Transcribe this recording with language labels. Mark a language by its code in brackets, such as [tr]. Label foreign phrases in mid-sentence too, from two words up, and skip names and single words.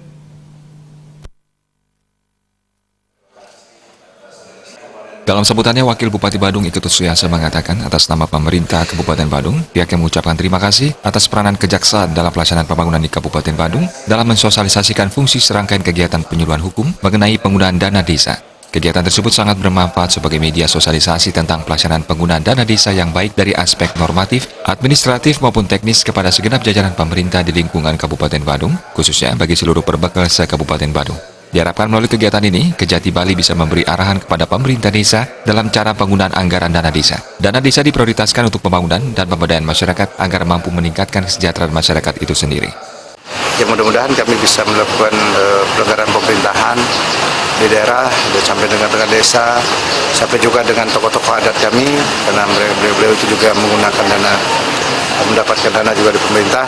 [id] Dalam sambutannya, Wakil Bupati Badung Iketut Suyasa mengatakan atas nama pemerintah Kabupaten Badung, pihaknya mengucapkan terima kasih atas peranan kejaksaan dalam pelaksanaan pembangunan di Kabupaten Badung dalam mensosialisasikan fungsi serangkaian kegiatan penyuluhan hukum mengenai penggunaan dana desa. Kegiatan tersebut sangat bermanfaat sebagai media sosialisasi tentang pelaksanaan penggunaan dana desa yang baik dari aspek normatif, administratif maupun teknis kepada segenap jajaran pemerintah di lingkungan Kabupaten Badung, khususnya bagi seluruh perbekal se-Kabupaten Badung. Diharapkan melalui kegiatan ini, Kejati Bali bisa memberi arahan kepada pemerintah desa dalam cara penggunaan anggaran dana desa. Dana desa diprioritaskan untuk pembangunan dan pemberdayaan masyarakat agar mampu meningkatkan kesejahteraan masyarakat itu sendiri. Ya, mudah-mudahan kami bisa melakukan pelanggaran pemerintahan di daerah sampai dengan desa, sampai juga dengan tokoh-tokoh adat kami, karena beliau itu juga mendapatkan dana juga di pemerintah.